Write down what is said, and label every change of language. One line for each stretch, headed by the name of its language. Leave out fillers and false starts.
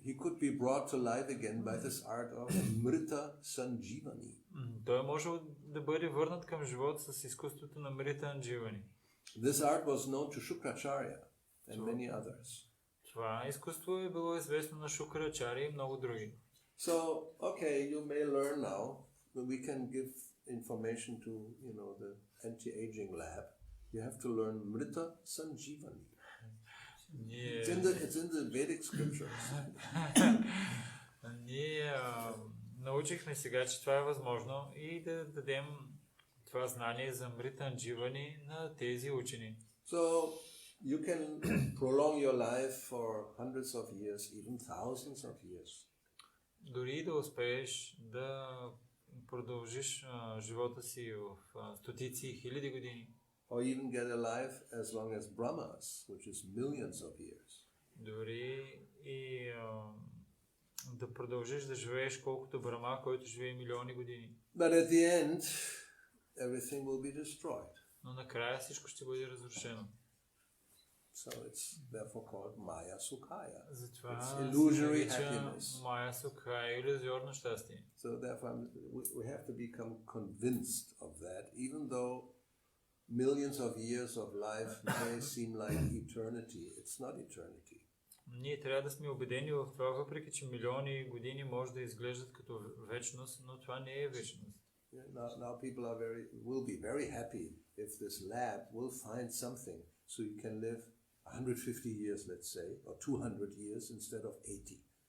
English: he could be brought to life again by this art of Mrita Sanjivani.
Bulgarian: Той може да бъде върнат към живот с изкуството на Мрита Андживани.
English: This art was known to Shukracharya and many others.
Bulgarian: Това изкуство е било известно на Шукрачари и много други.
English: So, okay, you may learn now, but we can give information to, the anti-aging lab. You have to learn Mrita Sanjivani. It's in the Vedic scriptures.
Bulgarian: Ние научихме сега, че това е възможно и да дадем това знание за Мрита Андживани на тези учени.
English: So, you can prolong your life for hundreds of years, even thousands of years.
Bulgarian: Дори да успееш да продължиш живота си в стотици и хиляди години.
English: Or even get a life as long as Brahma's, which is millions of years.
Bulgarian: Дори и да продължиш да живееш колкото Брама, който живее милиони години.
English: But at the end, everything will be destroyed.
Bulgarian: Но накрая всичко ще бъде разрушено.
English: So it's therefore called Maya Sukhaya.
Bulgarian: Затова
English: It's illusory
Bulgarian: се нарича
English: happiness.
Bulgarian: Мая Сукха, иллюзорно щастие.
English: So therefore, we have to become convinced of that, even though millions of years of life may seem like eternity. It's not eternity.
Bulgarian: Ние трябва да сме убедени в това, въпреки че милиони години може да изглеждат като вечност, но това не е вечност.
English: Now people will be very happy if this lab will find something so you can live 150 years, let's say, or 200 years instead of 80.